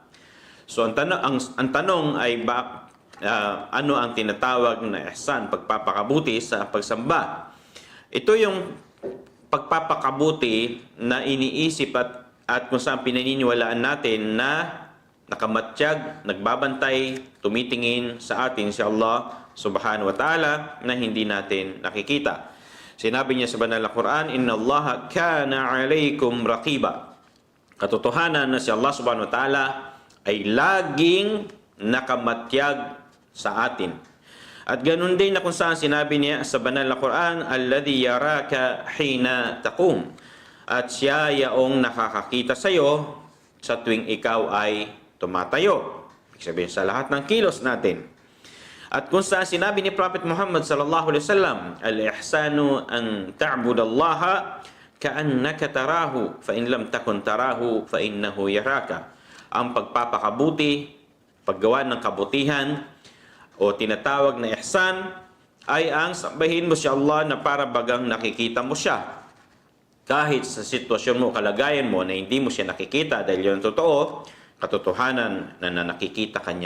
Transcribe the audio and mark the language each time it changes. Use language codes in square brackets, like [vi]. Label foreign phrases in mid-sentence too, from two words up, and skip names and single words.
[tl] So ang tanong ay ano ang tinatawag na ihsan, pagpapakabuti sa pagsamba? Ito yung pagpapakabuti na iniisip at kung saan pinaniniwalaan natin na nakamatiyag, nagbabantay, tumitingin sa atin si Allah [ar] سبحانه وتعالى [tl] na hindi natin nakikita. Sinabi niya sa banal na Quran, [ar] إن الله كان عليكم رقيبا. [tl] Katotohanan na si Allah [ar] سبحانه وتعالى [tl] ay laging nakamatyag sa atin. At ganun din na kung saan sinabi niya sa banal na Quran, [ar] الذي يراك حين تقوم. [tl] At siya yaong nakakakita sa iyo sa tuwing ikaw ay tumatayo. Ibig sabihin sa lahat ng kilos natin. At kung saan sinabi ni Prophet Muhammad [ar] صلى الله عليه وسلم, الإحسان أن تعبد الله كأنك تراه فإن لم تكن تراه فإنه يراك. [tl] Ang pagpapakabuti, paggawa ng kabutihan o tinatawag na ihsan ay ang sambahin mo si Allah na para bagang nakikita mo siya. Kahit sa sitwasyon mo, kalagayan mo na hindi mo siya nakikita dahil yun totoo, katotohanan na nakikita kanya.